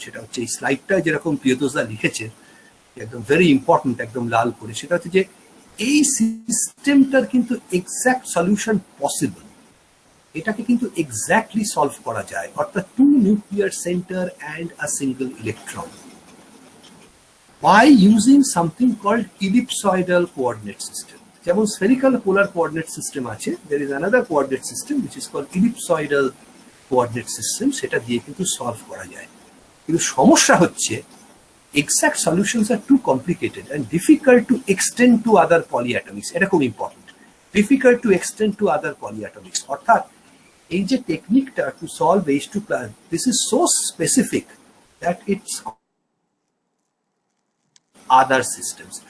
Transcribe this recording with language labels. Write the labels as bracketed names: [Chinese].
[Bangla] সেটা হচ্ছে এই স্লাইডটা যেরকম প্রিয়তোষদা লিখেছে, একদম ভেরি ইম্পর্টেন্ট, একদম লাল করে, সেটা হচ্ছে যে এই সিস্টেমটার কিন্তু এক্সাক্ট সলিউশন পসিবল, এটাকে কিন্তু এক্স্যাক্টলি সলভ করা যায়, অর্থাৎ [English] two nuclear center and a single electron, by using something called [Bangla] ইলিপসয়েডাল coordinate system. যেমন স্ফেরিক্যাল পোলার কোঅর্ডিনেট সিস্টেম আছে, [English] there is another coordinate system [Bangla] which is called ellipsoidal coordinate system, সেটা দিয়ে কিন্তু সলভ করা যায়। কিন্তু সমস্যা হচ্ছে [English] exact solutions are too complicated and difficult to extend to other polyatomics. [Bangla] এটা খুব important, [English] difficult to extend to other polyatomics, [Bangla] অর্থাৎ এই যে টেকনিকটা to solve H2 plus, [English] This is so specific that it's other systems.